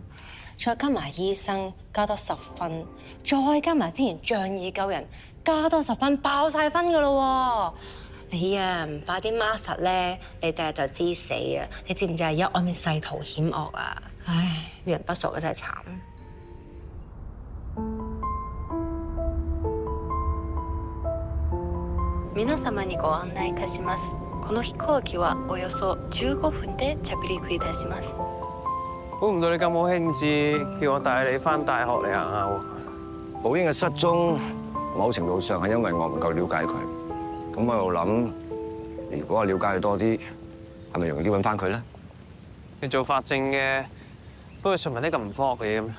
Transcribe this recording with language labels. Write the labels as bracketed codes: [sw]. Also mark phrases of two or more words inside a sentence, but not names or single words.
[yue] 再加埋醫生，加多10分，再加埋之前仗義救人，加多10分，爆晒分噶咯喎！你啊，唔快啲 mark 實咧，你第日就知死啊！你知唔知啊？而家外面世途險惡啊！唉，遇人不淑嘅真係慘。 [ja] 皆様にご案內いたします。この飛行機はおよそ15分で着陸いたします。 [yue] 估唔到你咁好興致，叫我帶你翻大學嚟行下喎。寶英嘅失蹤，某程度上係因為我唔夠了解佢。咁我又諗，如果我了解佢多啲，係咪容易啲揾翻佢咧？你做法證嘅，不過純埋啲咁唔科學嘅嘢咁。